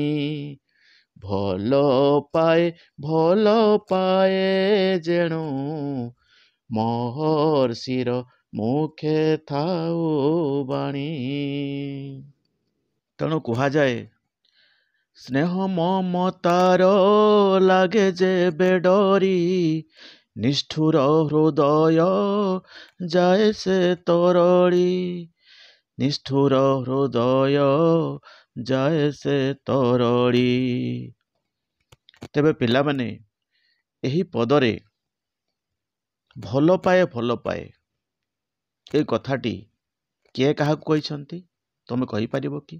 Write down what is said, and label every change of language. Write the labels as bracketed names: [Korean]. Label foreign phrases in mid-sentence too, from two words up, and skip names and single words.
[Odia] ଭଲ ପାଏ ଯେଣୁ ମହର୍ଷିର ମୁଖେ ଥାଉ ବାଣୀ। ତେଣୁ କହା ଯାଏ ସ୍ନେହ ମମତାର ଲାଗେ ଯେ ବେଡ଼ରୀ ନିଷ୍ଠୁର ହୃଦୟ ଯାଏ ସେ ତରଳି, ନିଷ୍ଠୁର ହୃଦୟ ଯାଏ ସେ ତରଳି। ତେବେ ପିଲାମାନେ ଏହି ପଦରେ ଭଲ ପାଏ ଭଲ ପାଏ ଏ କଥାଟି କିଏ କାହାକୁ କହିଛନ୍ତି ତମେ କହିପାରିବ କି?